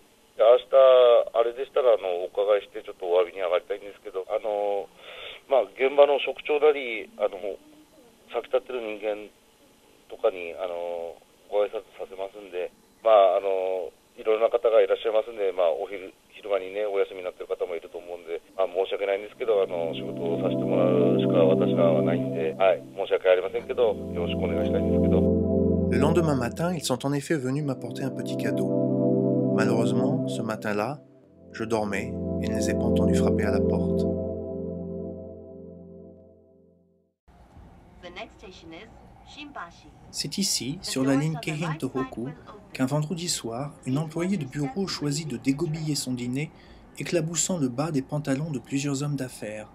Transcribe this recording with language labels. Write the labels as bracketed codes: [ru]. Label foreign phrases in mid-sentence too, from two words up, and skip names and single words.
[ja] 明日、あれでしたらお伺いしてちょっとお詫びに上がりたいんですけど、現場の職長なり、先立ってる人間とかに、ご挨拶させますんで、いろんな方がいらっしゃいますんで、昼間にね、お休みになってる方もいると思うんで、申し訳ないんですけど、仕事をさせてもらうしか私らはないんで、はい、申し訳ありませんけど、よろしくお願いしたいんですけど。 [fr] Le lendemain matin, ils sont en effet venus m'apporter un petit cadeau. Malheureusement, ce matin-là, je dormais et ne les ai pas entendus frapper à la porte. C'est ici, sur la ligne Keihin-Tohoku, qu'un vendredi soir, une employée de bureau choisit de dégobiller son dîner, éclaboussant le bas des pantalons de plusieurs hommes d'affaires.